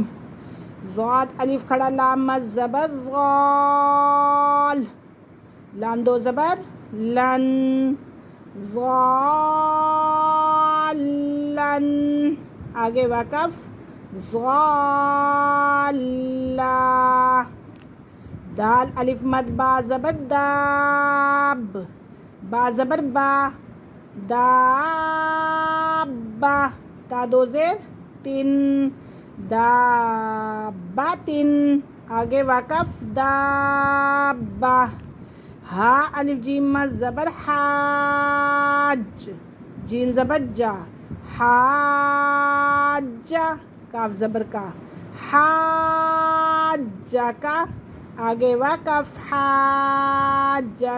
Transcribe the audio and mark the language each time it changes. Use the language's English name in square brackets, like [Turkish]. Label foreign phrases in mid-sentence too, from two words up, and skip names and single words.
[Urdu] ضاد الف کھڑا لام مد زبر ضال، لام دو زبر لن، ضالن، آگے وقف ضالہ۔ دال الف مد با زبر داب، با زبر با، دابہ، تا دو زیر تن، دابتن، آگے وقف دابہ۔ ہا الف جیم مد زبر حاج، جیم زبر جا، حاجہ، کاف زبر کا، حاجہ کا، آگے وقف حاجک۔